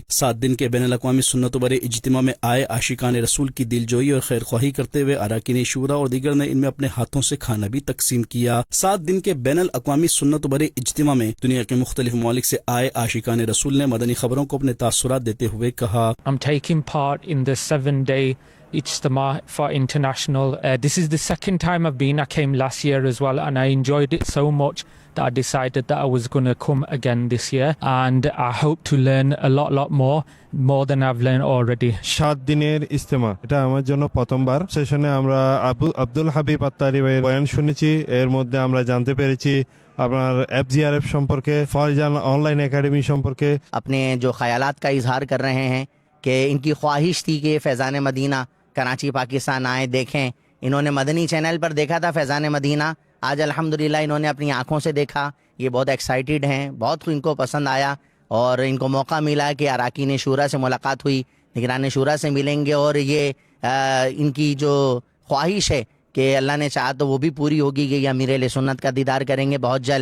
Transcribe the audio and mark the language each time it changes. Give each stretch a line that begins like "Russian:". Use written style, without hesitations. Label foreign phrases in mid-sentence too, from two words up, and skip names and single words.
Urdu: 7 دن کے بین الاقوامی سنت برے اجتماع میں آئے عاشقان رسول کی دلجوئی اور خیر خواہی کرتے ہوئے اراکین شورا اور دیگر نے ان میں اپنے ہاتھوں سے کھانا بھی تقسیم کیا۔ 7 دن کے بین الاقوامی سنت برے اجتماع میں دنیا کے مختلف ممالک سے آئے عاشقان رسول نے مدنی خبروں کو اپنے تاثرات دیتے ہوئے کہا،
English: I'm taking part in the 7-day Ijtima for International. This is the second time I've been. I came last year as well, and I enjoyed it so much that I decided that I was going to come again this year, and I hope to learn a lot more than I've learned already.
Bangla: 7 দিনের ইজতেমা, এটা আমার জন্য প্রথমবার। সেশনে আমরা আব্দুল হাবিব আত্তারি ভাইয়ের বয়ান শুনেছি, এর মধ্যে আমরা জানতে পেরেছি আপনার FGRF সম্পর্কে, ফয়জান অনলাইন একাডেমি সম্পর্কে।
Urdu: اپنے جو خیالات کا اظہار کر رہے ہیں کہ ان کی خواہش تھی کہ فیضان مدینہ کراچی پاکستان آئے دیکھیں۔ انہوں نے مدنی چینل پر دیکھا تھا فیضان مدینہ، آج الحمدللہ انہوں نے اپنی آنکھوں سے دیکھا۔ یہ بہت ایکسائٹیڈ ہیں، بہت ان کو پسند آیا اور ان کو موقع ملا کہ اراکین شورا سے ملاقات ہوئی، نگران شورا سے ملیں گے اور یہ ان کی جو خواہش ہے کہ اللہ نے چاہا تو وہ بھی پوری ہوگی کہ یہ امیر اہل سنت کا دیدار کریں گے بہت جلد۔